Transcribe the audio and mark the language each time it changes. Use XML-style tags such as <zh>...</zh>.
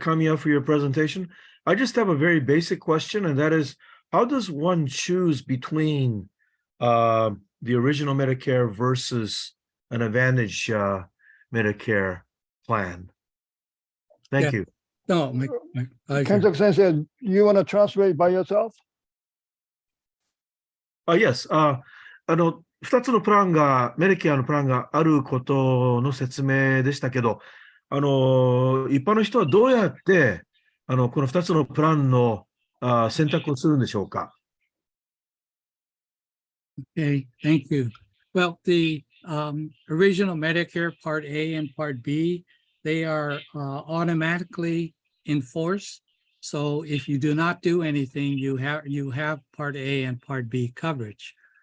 <en>Kamiya, for your presentation. I just have a very basic question, and that is, how does one choose between the original Medicare versus an Advantage Medicare plan? Thank Yeah. you. No, my pleasure. Kenzaku Sensei, you want to translate by yourself? Yes.</en> <ja>2つのプランが、メディケアのプランがあることの説明でしたけど、一般の人はどうやって、この2つのプランの選択をするんでしょうか。</ja> <en>Okay, thank you. Well, the original Medicare Part A and Part B, they are automatically in force. So if you do not do anything, you have Part A and Part B coverage.</en>